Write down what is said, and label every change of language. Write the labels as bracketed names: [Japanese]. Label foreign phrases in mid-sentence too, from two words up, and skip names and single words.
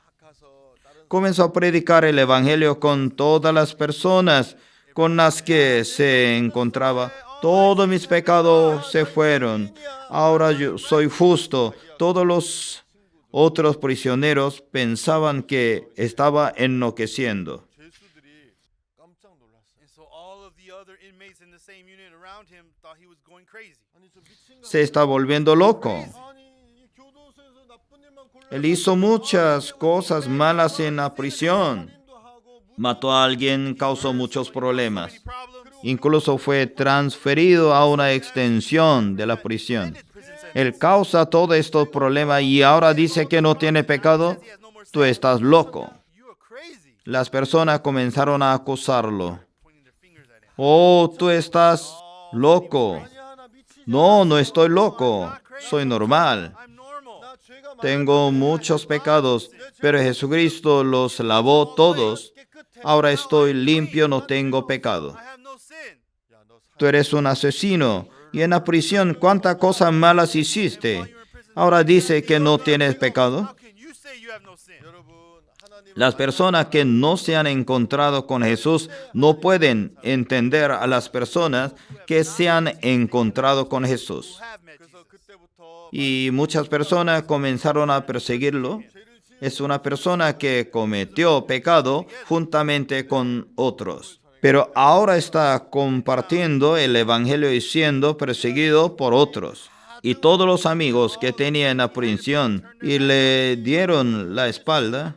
[Spanish] Comenzó a predicar el Evangelio con todas las personas con las que se encontraba. Todos mis pecados se fueron. Ahora yo soy justo. Todos los otros prisioneros pensaban que estaba enloqueciendo. [Korean] 죄수들이 깜짝 놀랐어요. [English] And so all of the other inmates in the same unit around him thought he was going crazy. [Korean] 아니 저 미친 거 [Spanish] Se está volviendo loco. [Korean] 아니 이 교도소에서 나쁜 일만 골라 [Spanish] Él hizo muchas cosas malas en la prisión. [Korean] 살인도 하고 [Spanish] Mató a alguien, causó muchos problemas. Problems. Incluso fue transferido a una extensión de la prisión. Él causa todos estos problemas y ahora dice que no tiene pecado. Tú estás loco. [English] You are crazy. [Spanish] Las personas comenzaron a acusarlo. [English] Pointing their fingers at him. [Spanish] Oh, tú estás loco. [Korean] 하나 미치지 [Spanish] No, no estoy loco. Soy normal. [English] I'm normal. [Korean] 나 죄가 [Spanish] Tengo muchos pecados, pero Jesucristo los lavó todos. Ahora estoy limpio, no tengo pecado. [English] I have no sin. [Korean] 야너 [Spanish] Tú eres un asesino. Y en la prisión, ¿cuántas cosas malas hiciste? Ahora dice que no tienes pecado. [English] How can you say you have no sin? [Korean] 여러분 하나님 [Spanish] Las personas que no se han encontrado con Jesús no pueden entender a las personas que se han encontrado con Jesús. [English] Who have met [Korean] 그래서 Jesus. 그때부터 [Spanish] Y muchas personas comenzaron a perseguirlo. Es una persona que cometió pecado juntamente con otros. Pero ahora está compartiendo el Evangelio y siendo perseguido por otros. Y todos los amigos que tenía en la prisión y le dieron la espalda.